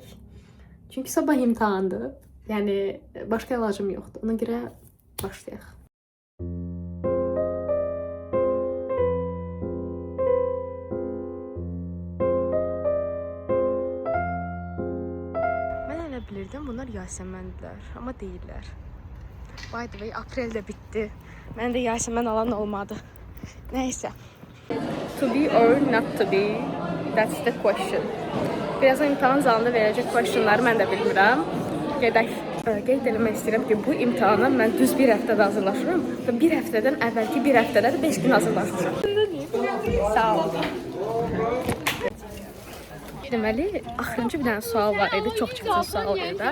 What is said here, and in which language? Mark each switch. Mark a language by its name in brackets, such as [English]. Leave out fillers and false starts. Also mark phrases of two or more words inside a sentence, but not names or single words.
[Azerbaijani] Çünki sabah imtahandır. Yəni başqa əlacım yoxdur. Ona görə başlayaq. Mən elə bilirdim bunlar Yasəməndilər, amma deyirlər. [English] By the way, [Azerbaijani] aprel də bitdi. Mən də Yasəmən alan olmadı. Nəysə. [English] To be or not to be. That's the question. [Azerbaijani] Birazdan imtahan zalında verəcək questionları mən də bilmirəm. Gedək. Qeyd eləmək istəyirəm ki, bu imtahana mən düz bir həftədə hazırlaşıram və bir həftədən əvvəlki bir həftədə də 5 gün hazırlaşmışam. Sağ ol. Deməli, axırıncı bir dənə sual var idi, çox çətin sual idi.